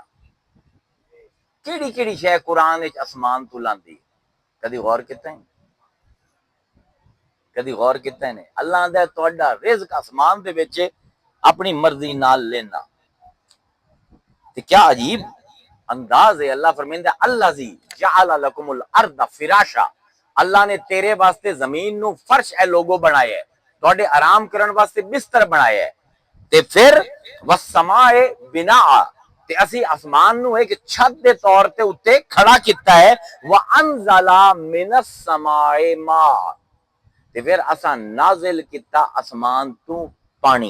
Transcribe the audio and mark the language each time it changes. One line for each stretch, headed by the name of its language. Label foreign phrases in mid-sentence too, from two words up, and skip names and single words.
Punjabi: کیڑی کیڑی شے قرآن وچ آسمان تو لاندی، کدی غور کیتا ہے? کدی غور کیتا ہے? اللہ آندا تہاڈا رزق آسمان دے وچ اپنی مرضی نال لینا. تے کیا عجیب انداز ہے. اللہ فرماندا
Arabic: الذي جعل لكم الأرض فراشا,
Punjabi: اللہ نے تیرے واسطے زمین نو فرش اے لوگو بنایا ہے، تہاڈے آرام کرن واسطے بستر بنایا ہے. تے فیر
Arabic: والسماء بناء,
Punjabi: تے اسی آسمان نو ایک چھت دے طور تے اتے کھڑا کیا ہے.
Arabic: وأنزل من السماء ماء,
Punjabi: تے فیر اسا نازل کیا آسمان تو پانی.